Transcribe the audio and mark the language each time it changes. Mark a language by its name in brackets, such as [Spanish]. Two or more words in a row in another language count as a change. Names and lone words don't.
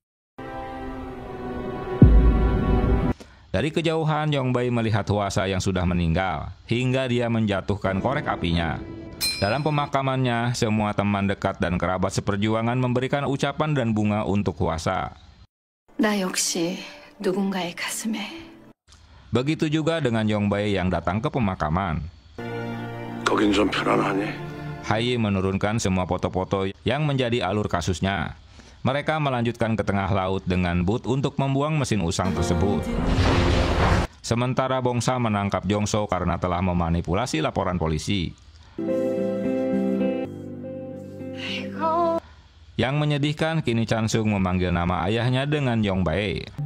[Indonesian] Dari kejauhan, Yongbei melihat Hwasa yang sudah meninggal, hingga dia menjatuhkan korek apinya. Dalam pemakamannya, semua teman dekat dan kerabat seperjuangan memberikan ucapan dan bunga untuk Hwasa. [Korean] 나 역시 누군가의 가슴에. [Indonesian] Begitu juga dengan Yongbae yang datang ke pemakaman. [Korean] 거긴 좀 편안하니? [Indonesian] Hai menurunkan semua foto-foto yang menjadi alur kasusnya. Mereka melanjutkan ke tengah laut dengan boot untuk membuang mesin usang tersebut. Sementara Bongsa menangkap Jongso karena telah memanipulasi laporan polisi. Yang menyedihkan, kini Chansung memanggil nama ayahnya dengan Yongbae.